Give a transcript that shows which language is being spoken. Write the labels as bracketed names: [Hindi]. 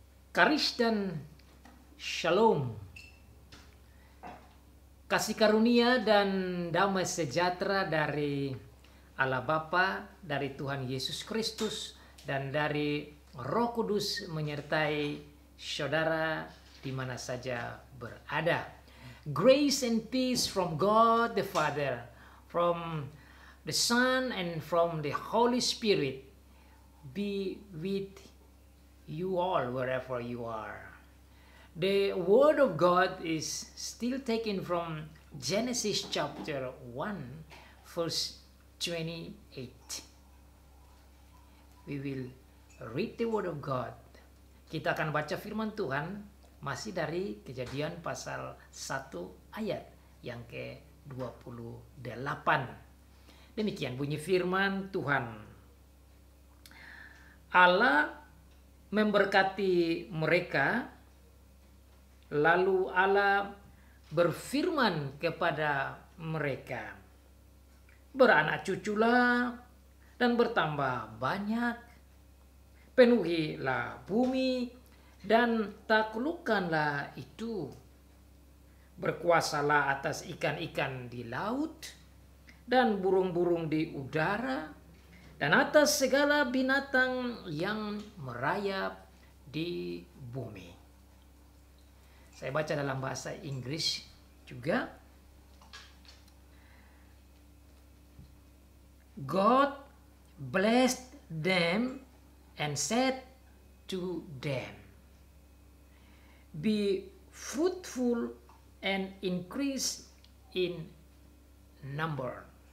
[Indonesian] Karis dan Shalom, kasih karunia dan damai sejahtera dari Allah Bapa, dari Tuhan Yesus Kristus, dan dari Roh Kudus menyertai saudara di mana saja berada. [English] Grace and peace from God the Father, from the Son, and from the Holy Spirit be with you all wherever you are. The Word of God is still taken from Genesis chapter 1 verse 28. We will read the Word of God. [Indonesian] Kita akan baca firman Tuhan masih dari Kejadian pasal 1 ayat yang ke-28. Demikian bunyi firman Tuhan. Allah memberkati mereka, lalu Allah berfirman kepada mereka, beranak cuculah dan bertambah banyak, penuhilah bumi dan taklukkanlah itu, berkuasalah atas ikan-ikan di laut dan burung-burung di udara, dan atas segala binatang yang merayap di bumi. Saya baca dalam bahasa Inggris juga. [English] God blessed them and said to them, be fruitful and increase in number.